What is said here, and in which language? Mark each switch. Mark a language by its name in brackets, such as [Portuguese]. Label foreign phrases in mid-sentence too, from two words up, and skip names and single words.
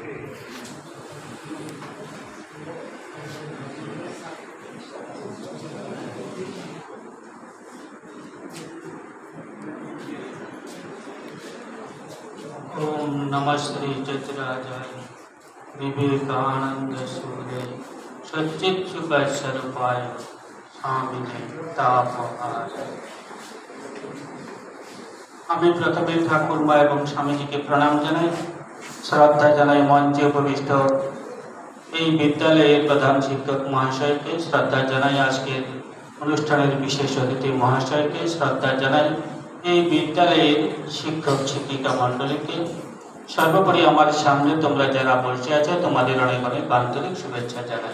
[Sanskrit] ओम नमः श्री चतुराजाय विवेकानंद सूर्य सच्चित्सुख स्वरूपाय स्वामिने तापहार। [Bangla] আমি প্রথমে ঠাকুরমা এবং স্বামীজিকে প্রণাম জানাই, শ্রদ্ধা জানাই মঞ্চে উপবিষ্ট এই বিদ্যালয়ের প্রধান শিক্ষক মহাশয়কে, শ্রদ্ধা জানাই আজকের অনুষ্ঠানের বিশেষ অতিথি মহাশয়কে, শ্রদ্ধা জানাই এই বিদ্যালয়ের শিক্ষক শিক্ষিকা মণ্ডলীকে, সর্বোপরি আমার সামনে তোমরা যারা বসে আছো তোমাদের অনেক অনেক আন্তরিক শুভেচ্ছা জানাই।